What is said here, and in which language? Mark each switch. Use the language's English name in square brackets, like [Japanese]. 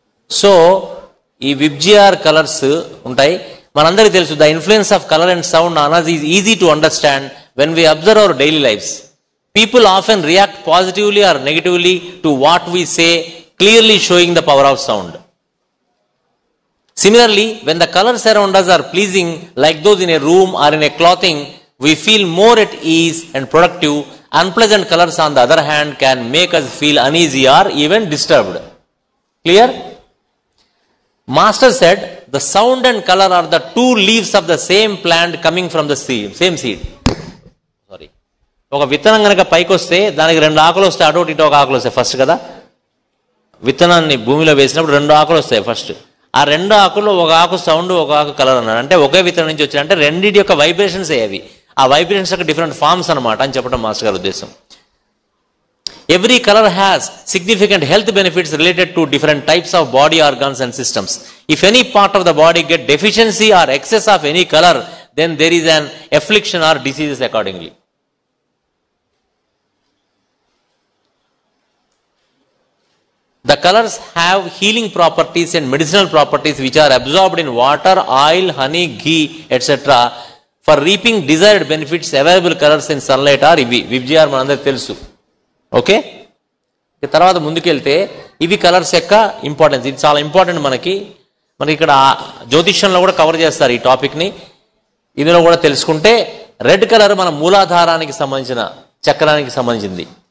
[Telugu] So ఈ VIBGYOR colours ఉంటాయి. మనందరికీ తెలుసు [English] The influence of colour and sound on us is easy to understand when we observe our daily lives. People often react positively or negatively to what we say, clearly showing the power of sound. Similarly, when the colors around us are pleasing, like those in a room or in a clothing, we feel more at ease and productive. Unpleasant colors, on the other hand, can make us feel uneasy or even disturbed. Clear? Master said, the sound and color are the two leaves of the same plant coming from the same seed. Sorry. [Telugu] ఒక విత్తనం కనుక పైకి వస్తే దానికి 2 ఆకులు వస్తాయి, అటు ఇటు ఒక ఆకులు వస్తాయి ఫస్ట్ కదా. విత్తనాన్ని భూమిలో వేసినప్పుడు 2 ఆకులు వస్తాయి ఫస్ట్. ఆ 2 ఆకుల్లో ఒక ఆకు సౌండ్, ఒక ఆకు కలర్ అన్నాడు. అంటే ఒకే విత్తనం నుంచి వచ్చాయి. అంటే రెండింటి యొక్క వైబ్రేషన్స్ అవి. ఆ వైబ్రేషన్స్ యొక్క డిఫరెంట్ ఫార్మ్స్ అనమాట అని చెప్పడం మాస్టర్ గారి ఉద్దేశం. [English] Every color has significant health benefits related to different types of body organs and systems. If any part of the body get deficiency or excess of any color, then there is an affliction or diseases accordingly. The colors have healing properties and medicinal properties which are absorbed in water, oil, honey, ghee, etc. For reaping desired benefits, available colors in sunlight are ivi. [Telugu] Vibjiar manandari telusu. Okay, తర్వాత ముందుకెళ్తే ఇవి colours యొక్క importance. ఇది చాలా important మనకి. మనకి ఇక్కడ జ్యోతిష్యంలో కూడా కవర్ చేస్తారు ఈ టాపిక్ని, ఇందులో కూడా తెలుసుకుంటే రెడ్ కలర్ మన మూలాధారానికి సంబంధించిన చక్రానికి సంబంధించింది.